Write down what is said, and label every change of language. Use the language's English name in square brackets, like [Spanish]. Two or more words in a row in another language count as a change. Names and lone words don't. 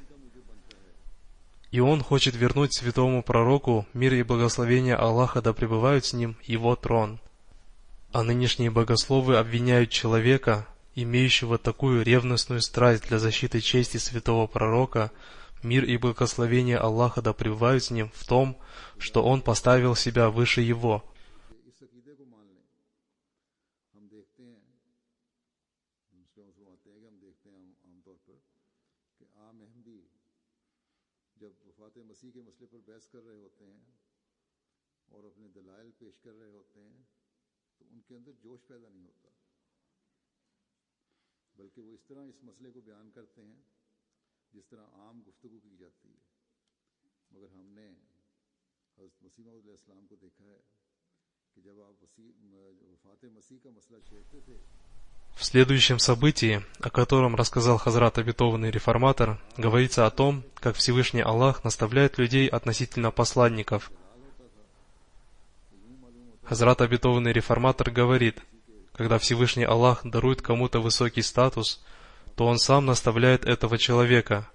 [Russian] И он хочет вернуть святому пророку, мир и благословение Аллаха да пребывают с ним, его трон. А нынешние богословы обвиняют человека, имеющего такую ревностную страсть для защиты чести святого пророка, мир и благословение Аллаха да пребывают с ним, в том, что он поставил себя выше его. [Urdu] اس عقیدے کو مان لیں. ہم دیکھتے ہیں، مسلم فرماتے ہیں کہ ہم دیکھتے ہیں عام طور پر کہ عام احمدی جب وفات مسیح کے مسئلے پر بحث کر رہے ہوتے ہیں اور اپنے دلائل پیش کر رہے ہوتے ہیں تو ان کے اندر جوش پیدا نہیں ہوتا، بلکہ وہ اس طرح اس مسئلے کو بیان کرتے ہیں جس طرح عام گفتگو کی جاتی ہے. مگر ہم نے حضرت مسیح موعود علیہ السلام کو دیکھا ہے کہ جب آپ وفات مسیح کا مسئلہ چھیڑتے تھے. [Russian] В следующем событии, о котором рассказал Хазрат Обетованный Реформатор, говорится о том, как Всевышний Аллах наставляет людей относительно посланников. Хазрат Обетованный Реформатор говорит, когда Всевышний Аллах дарует кому-то высокий статус, то Он сам наставляет этого человека.